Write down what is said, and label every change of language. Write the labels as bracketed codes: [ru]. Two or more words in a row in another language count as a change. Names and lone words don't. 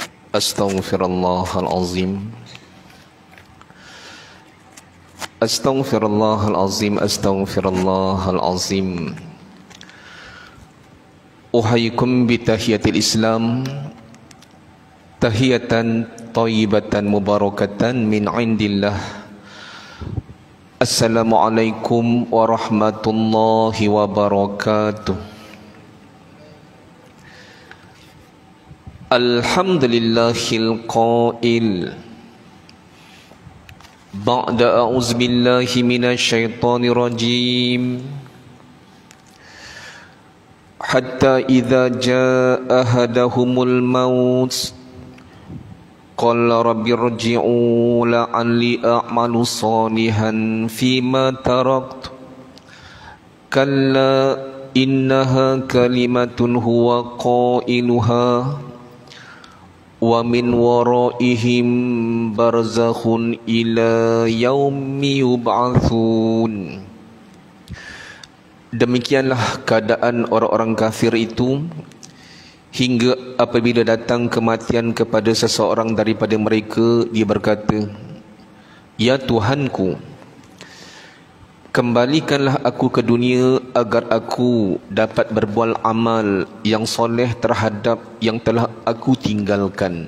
[ar] أستغفر الله العظيم. أستغفر الله العظيم. أستغفر الله العظيم. أحييكم بتحية الإسلام، تحية طيبة مباركة من عند الله. السلام عليكم ورحمة الله وبركاته. الحمد لله القائل بعد أعوذ بالله من الشيطان الرجيم. حتى إذا جاء أحدهم الموت قال رب ارجعون لعلي أعمل صالحا فيما تركت كلا إنها كلمة هو قائلها ومن ورائهم برزخ إلى يوم يبعثون. [ms] Demikianlah keadaan orang-orang kafir itu hingga apabila datang kematian kepada seseorang daripada mereka, dia berkata, "Ya Tuhanku, kembalikanlah aku ke dunia agar aku dapat berbuat amal yang soleh terhadap yang telah aku tinggalkan."